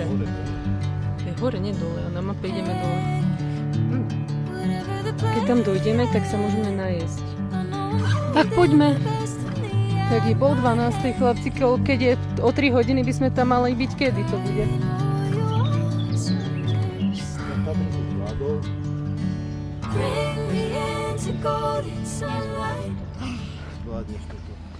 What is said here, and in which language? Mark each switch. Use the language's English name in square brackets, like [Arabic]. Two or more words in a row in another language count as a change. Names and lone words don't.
[Slovak] Je hore, nie dole. A na mape ideme dole. Keď tam dojdeme, tak sa môžeme najesť. Tak poďme. Tak je 11:30, chlapci, keď je o 3 hodiny by sme tam mali byť, kedy to bude? [English] Bring me into golden sunlight. [Slovak] Zvládneš toto.